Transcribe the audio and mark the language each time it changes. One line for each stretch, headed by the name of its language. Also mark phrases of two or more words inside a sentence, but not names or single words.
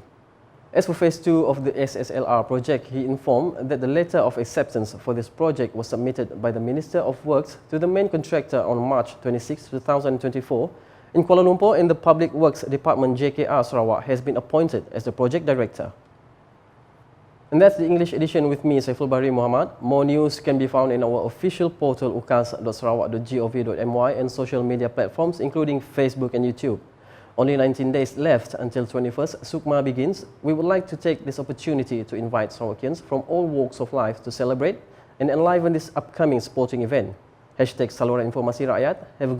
English: As for phase 2 of the SSLR project, he informed that the letter of acceptance for this project was submitted by the Minister of Works to the main contractor on March 26, 2024 in Kuala Lumpur, and the Public Works Department JKR Sarawak has been appointed as the project director. And that's the English edition with me, Saiful Bahri Muhammad. More news can be found in our official portal ukas.sarawak.gov.my and social media platforms including Facebook and YouTube. Only 19 days left until 21st Sukma begins. We would like to take this opportunity to invite Sarawakians from all walks of life to celebrate and enliven this upcoming sporting event.
Malay: #Saluran Informasi Rakyat.